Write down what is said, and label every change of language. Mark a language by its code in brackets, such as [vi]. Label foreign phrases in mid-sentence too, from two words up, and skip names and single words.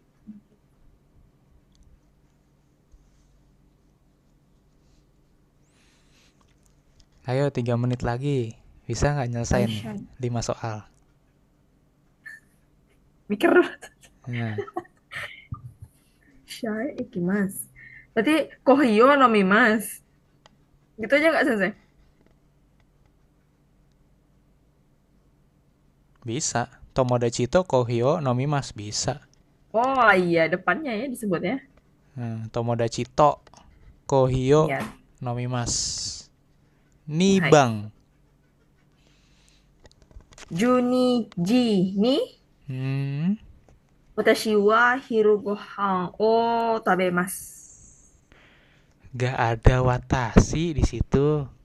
[id] Ayo 3 menit lagi. Bisa nggak nyelesain [ja] 会社へ. [id] 5 soal? Mikir dulu. Nah, [ja] 会社へ行きます. Berarti コーヒーを飲みます. [id] Gitu aja nggak Sensei? bisa. [ja] 友達とコーヒー飲みます bisa. [id] Oh iya, depannya ya disebutnya. [ja] 友達とコーヒー [id] Iya. [ja] 飲みます。二番. 十二時に私は昼ご飯を食べます. [id] Gak ada watashi di situ.